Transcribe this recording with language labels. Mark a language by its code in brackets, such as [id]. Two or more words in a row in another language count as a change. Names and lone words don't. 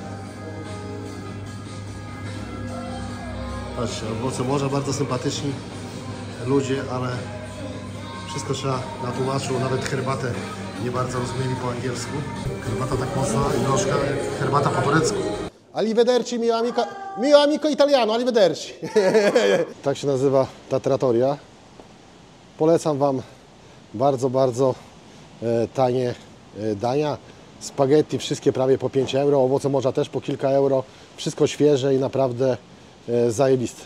[pl] Patrzcie, owoce morza, bardzo sympatyczni ludzie, ale wszystko trzeba na tłumaczu, nawet herbatę nie bardzo rozumieli po angielsku. Herbata tak mocna i gorzka jak herbata po turecku. [it] Arrivederci mio amico italiano, arrivederci. [pl] Tak się nazywa ta trattoria. Polecam wam bardzo tanie dania. Spaghetti wszystkie prawie po 5 euro, owoce morza też po kilka euro. Wszystko świeże i naprawdę zajebiste.